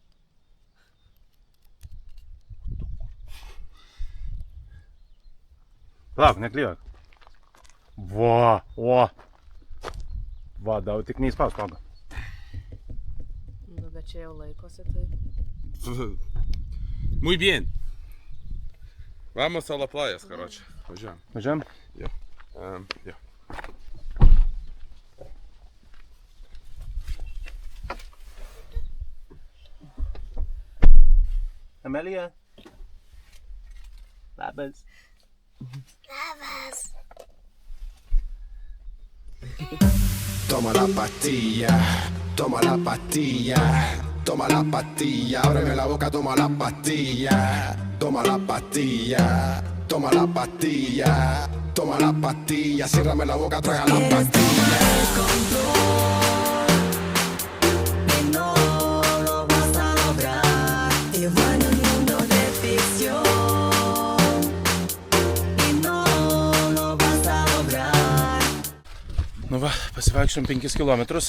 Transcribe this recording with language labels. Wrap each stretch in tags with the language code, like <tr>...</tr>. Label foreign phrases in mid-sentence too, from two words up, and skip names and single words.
<lt>Palauk, neklijuok. Va, dar tik neįspaus stogą. Nu, bet čia jau laikosi, tai...</lt> <es>Muy bien. Vamos a la playas,</es> <lt>короче. Važiuojam. Važiuojam? Jo. Jo. Amelija. Labas.</lt> <es>Toma la pastilla, toma la pastilla, toma la pastilla, ábreme la boca, toma la pastilla, toma la pastilla, toma la pastilla, toma la pastilla, ciérrame la boca, traga la pastilla.</es> <lt>Nu va, pasivaikščiom 5 kilometrus.</lt>